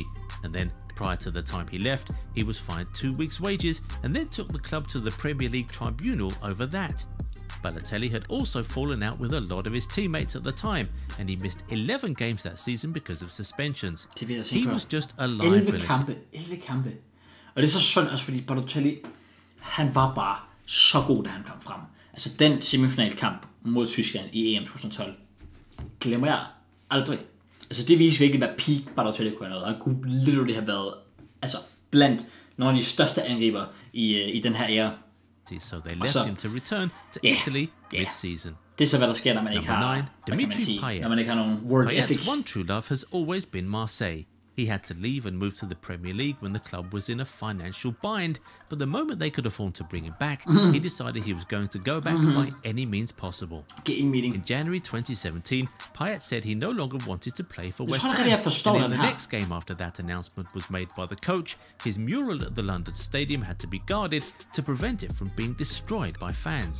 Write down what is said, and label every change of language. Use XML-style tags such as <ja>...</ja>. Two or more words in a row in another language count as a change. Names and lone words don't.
<en>And then, prior to the time he left, he was fined 2 weeks' wages and then took the club to the Premier League tribunal over that. Balotelli had also fallen out with a lot of his teammates at the time, and he missed 11 games that season because of suspensions. He was just a liability.</en> <da>11 kampe. Og det er så synd også, fordi Balotelli, han var bare så god, da han kom frem. Altså den semifinalkamp mod Tyskland i EM 2012, glemmer jeg aldrig. Altså det viser virkelig, hvad</da> <en>peak Balotelli</en> <da>kunne have noget. Han kunne literally have været blandt nogle af de største angriber i den her æra.</da> <en>So they left him to return to Italy mid-season.</en> <da>Det er så, hvad der sker, når man ikke har, når man ikke har nogen</da> <en>work ethic. Payet's one true love has always been Marseille. He had to leave and move to the Premier League when the club was in a financial bind, but the moment they could afford to bring him back, he decided he was going to go back by any means possible. In January 2017, Payet said he no longer wanted to play for West Ham, and in the next game after that announcement was made by the coach, his mural at the London Stadium had to be guarded to prevent it from being destroyed by fans.</en>